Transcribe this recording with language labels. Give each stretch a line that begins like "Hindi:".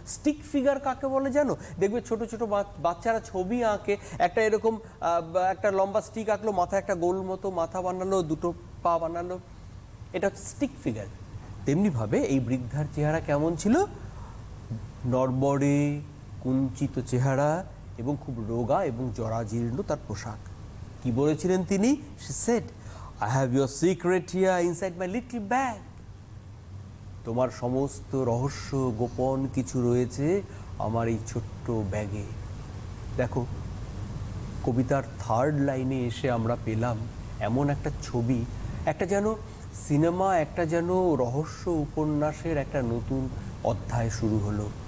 Bangla: Stick figure কাকে বলে জানো? দেখবে ছোট ছোট বাচ্চারা ছবি আঁকে, একটা এরকম একটা লম্বা স্টিক আঁকলো, মাথায় একটা গোল মতো মাথা বানালো, দুটো পা বানালো, এটা হচ্ছে স্টিক ফিগার। তেমনিভাবে এই বৃদ্ধার চেহারা কেমন ছিল? নড়বড়ে কুঞ্চিত চেহারা এবং খুব রোগা এবং জরাজীর্ণ তার পোশাক। কি বলেছিলেন তিনি?
English: She said, I have your secret here inside my little bag.
Bangla: তোমার সমস্ত রহস্য গোপন কিছু রয়েছে আমার এই ছোট্ট ব্যাগে। দেখো, কবিতার থার্ড লাইনে এসে আমরা পেলাম এমন একটা ছবি, একটা যেন সিনেমা, একটা যেন রহস্য উপন্যাসের একটা নতুন অধ্যায় শুরু হলো।